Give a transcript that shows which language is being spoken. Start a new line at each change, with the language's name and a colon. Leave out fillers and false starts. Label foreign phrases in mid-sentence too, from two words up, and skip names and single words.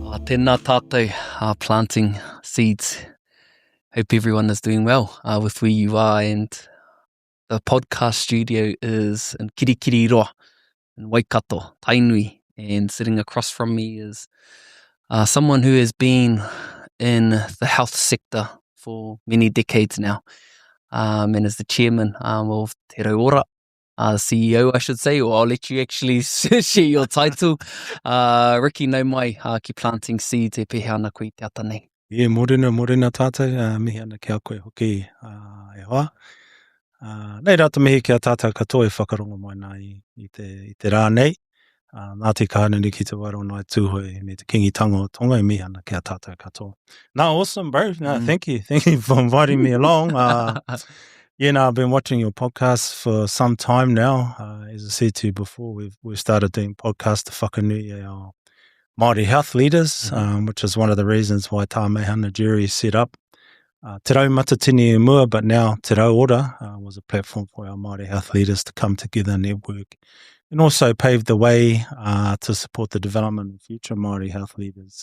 Māori: Tēnā tātou,
English: planting seeds. Hope everyone is doing well with where you are. And the podcast studio is in Kirikiriroa, in Waikato, Tainui. And sitting across from me is someone who has been in the health sector for many decades now, and is the chairman of Te Rau Ora, CEO, I should say, or I'll let you actually share your title.
Māori: Riki Nia Nia, ki
English: planting seeds
Māori: e pehe ana koe te ata nei. Yeah, morena tātou, mihi ana kia koe hoki e hoa. Nei rata mihi kia tātou katoa e whakarongo mai nā i te rā nei. Nā te kāneni ki te waro nai tūhoi me te kingitanga o Tonga e mihi ana kia tātou katoa.
English: No, awesome, bro. No, thank you. Thank you for inviting me along. I've been watching your podcast for some time now. As I said to you before, we've started doing podcasts to whakanui our Māori health leaders, which is one of the reasons why Tā Mehana Jury set up Te Rau Matatini Mua, but now Te Rau Ora was a platform for our Māori health leaders to come together and network, and also paved the way to support the development of future Māori health leaders.